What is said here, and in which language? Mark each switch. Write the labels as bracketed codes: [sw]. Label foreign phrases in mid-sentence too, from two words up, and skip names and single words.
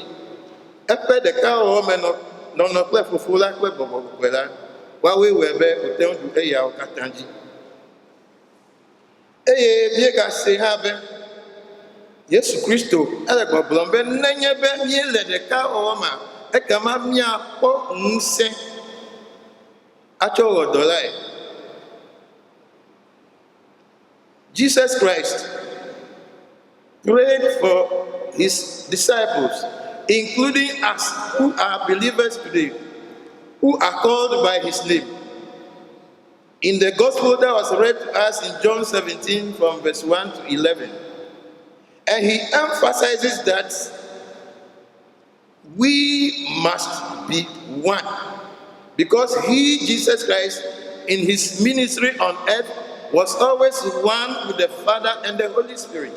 [ee] Eƒe ɖekawɔwɔ me nɔnɔ kple fofo la kple gbɔgbɔ kɔkɔe la, woawoe wɔe be wòte ŋu ɖu eyawo katã dzi. Eye míegase hã be Yesu Kristo ele gbɔgblɔm be nenye be míele ɖekawɔwɔ ma, ekema míakpɔ ŋusẽ atsɔ wɔ dɔ lae. [en] Jesus Christ prayed for his disciples, including us who are believers today, who are called by his name. In the gospel that was read to us in John 17 from verse 1 to 11, and he emphasizes that we must be one, because he, Jesus Christ, in his ministry on earth, was always one with the Father and the Holy Spirit.